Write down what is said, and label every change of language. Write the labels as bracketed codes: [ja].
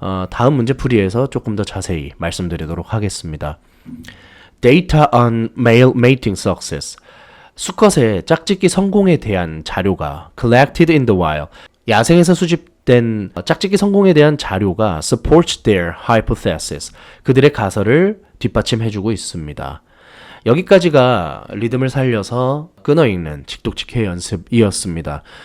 [ko] 다음 문제풀이에서 조금 더 자세히 말씀드리도록 하겠습니다. [en] Data on male mating success. [ko] 수컷의 짝짓기 성공에 대한 자료가 [en] collected in the wild. [ko] 야생에서 수집된 짝짓기 성공에 대한 자료가 [en] supports their hypothesis. [ko] 그들의 가설을 뒷받침해주고 있습니다. 여기까지가 리듬을 살려서 끊어읽는 직독직해 연습이었습니다.